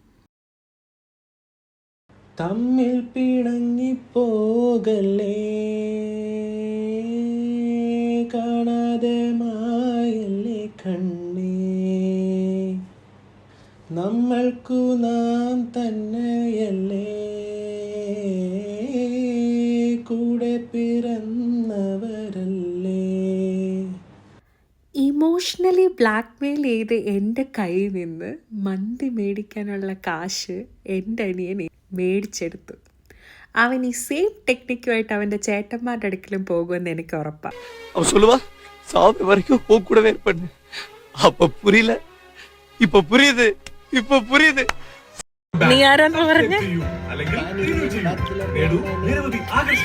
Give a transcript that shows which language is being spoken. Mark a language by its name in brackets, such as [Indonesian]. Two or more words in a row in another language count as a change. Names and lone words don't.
[Malayalam] തമ്മിൽ പിണങ്ങിപ്പോകല്ലേ, കാണാതെ മായല്ലേ കണ്ണേ, നമ്മൾക്കു നാം തന്നെയല്ലേ കൂടെ പിറന്നവരല്ലേ. [English] emotionally blackmail [Malayalam] ചെയ്ത് എൻ്റെ കയ്യിൽ നിന്ന് മന്തി മേടിക്കാനുള്ള കാശ് എൻ്റെ അനിയൻ മേടിച്ചെടുത്തു. അവൻ ഈ [English] same technique [Malayalam] അവൻ്റെ ചേട്ടന്മാരുടെ അടുക്കലും പോകുമെന്ന് എനിക്ക് ഉറപ്പാണ്. [Tamil] அவன் சொல்லுவா சாவு வரைக்கும் உன் கூடவே இருப்பேன்னு. அப்ப புரியல, இப்ப புரியுது, இப்ப புரியுது. [Malayalam] നീ ആരാന്ന് പറഞ്ഞ?